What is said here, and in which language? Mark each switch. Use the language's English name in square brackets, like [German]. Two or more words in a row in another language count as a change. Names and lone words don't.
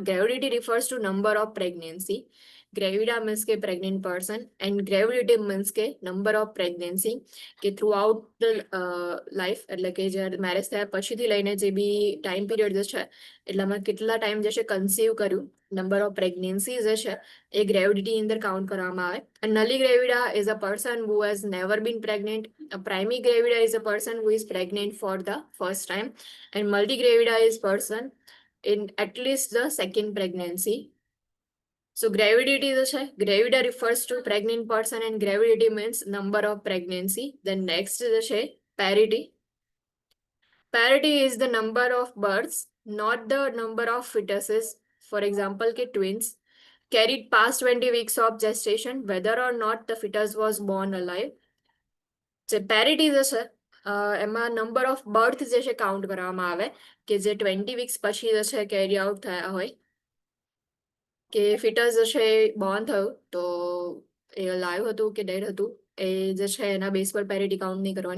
[English] gravidity refers to number of pregnancy. gravida means [Gujarati] કે [English] pregnant person and gravidity means [Gujarati] કે [English] number of pregnancy, [Gujarati] કે [English] throughout life, [Gujarati] એટલે કે જ્યારે મેરેજ થયા પછીથી લઈને જે બી [English] time period [Gujarati] જે છે એટલામાં કેટલા ટાઈમ જે છે કન્સીવ કર્યું, [English] number of pregnancy [Gujarati] જે છે એ ગ્રેવિડિટી અંદર કાઉન્ટ કરવામાં આવે. [English] A nulli gravida is a person who has never been pregnant. A primary gravida is a person who is pregnant for the first time. And multigravida is person in at least the second pregnancy. So gravidity [Gujarati] જે છે, [English] gravida refers to pregnant person and gravidity means number of pregnancy. Then next [Gujarati] જે છે [English] parity. Parity is the number of births, not the number of fetuses. For example, કે twins carried past 20 weeks of gestation, whether or not the fetus was born alive. [Gujarati] જે પેરિટી જે છે એમાં [English] number of birth [Gujarati] જે છે કાઉન્ટ કરવામાં આવે કે જે 20 weeks પછી જે છે [English] carry out [Gujarati] થયા હોય, કે ફિટસ જે છે બોર્ન થયું તો એ લાઈવ હતું કે ડેડ હતું એ જે છે એના બેઝ પર પેરિટી કાઉન્ટ નહીં કરવાની.